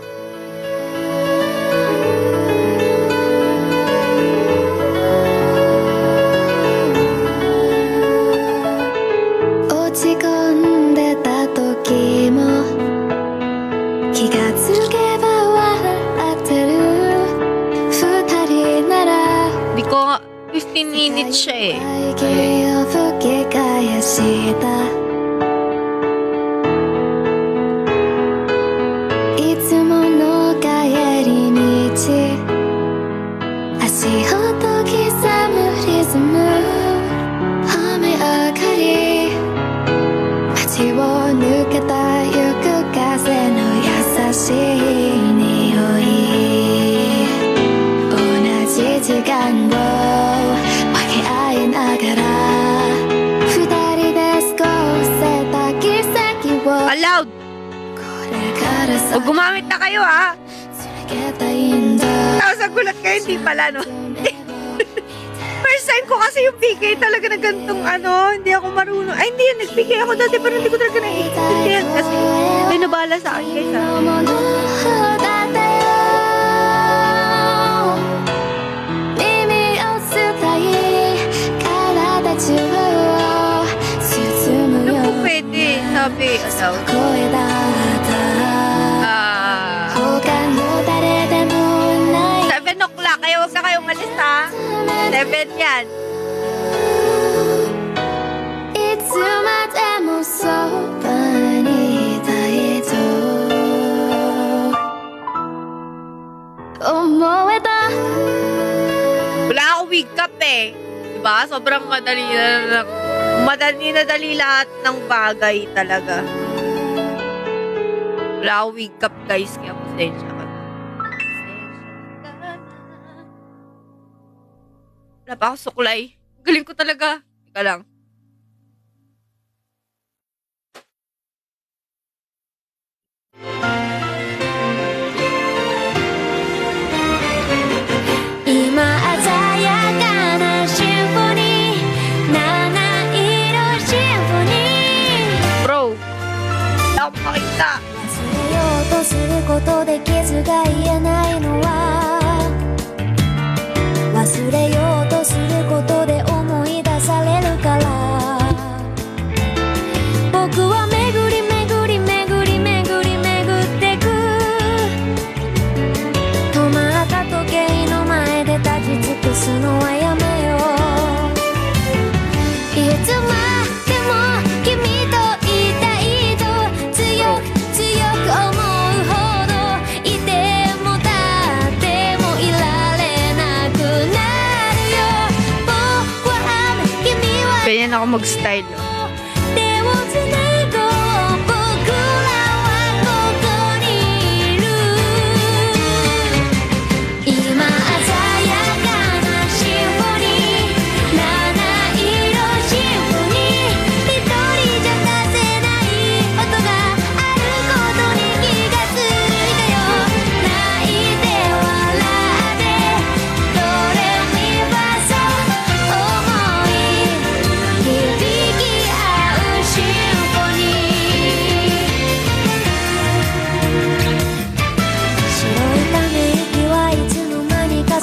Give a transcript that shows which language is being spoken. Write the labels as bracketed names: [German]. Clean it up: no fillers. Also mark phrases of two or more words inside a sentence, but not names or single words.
[Japanese] 落ち込んでた時も気がつけば笑ってる二人なら [Filipino] Di ko nga, 15 minutes siya eh. [Japanese] 息を吹き返したいつもの帰り道足音刻むリズム雨上がり街を抜けた行く風の優しい匂い同じ時間を分け合いながら二人で過ごせた奇跡を [Filipino] Allowed! [Japanese] これからさ [Filipino] O gumamit na kayo ha! [Japanese] 続けたいんだ [Filipino] Tapos nagulat kayo, hindi pala no? [English] First time [Filipino] ko kasi yung PK talaga na gantong ano, hindi ako marunong. Ay hindi, nag-PK ako dati pero hindi ko talaga naiintindihan kasi may nabala sa akin guys ha. [Japanese] ものだったよ耳を伝い体中を包む [Filipino] Ano [Japanese] よ [Filipino] po pwede? Sabi, ano? [Japanese] 声だった他の誰でもない [Filipino] 7 o'clock, kaya huwag na kayong alis ha. 7 yan. [Japanese] いつまでもそばにいたいと思えた [Filipino] Wala akong [English] wig cap [Filipino] eh. Diba? Sobrang madali lahat ng bagay talaga. Wala akong [English] wig cap [Filipino] guys, kaya pasensya ka na. Wala pa akong suklay. Galing ko talaga. Teka lang. [Japanese] 今鮮やかなシンフォニー七色シンフォニー [Filipino] Bro, wala akong makita. [Japanese] 忘れようとすることで傷が癒えないのは忘れようとすることで思い出されるから僕は巡り巡り巡り巡り巡ってく止まった時計の前で立ち尽くすのはやめよういつまでも君といたいと強く強く思うほどいても立ってもいられなくなるよ僕は君は [Filipino] Ganyan ako mag-style. [Japanese] 手をつなごう僕らはここにいる今鮮やかなシンフォニー七色シンフォニー一人じゃ出せない音があることに気がついたよ泣いて笑ってドレミファソ思い響き合うシンフォニー白いため息はいつの間にか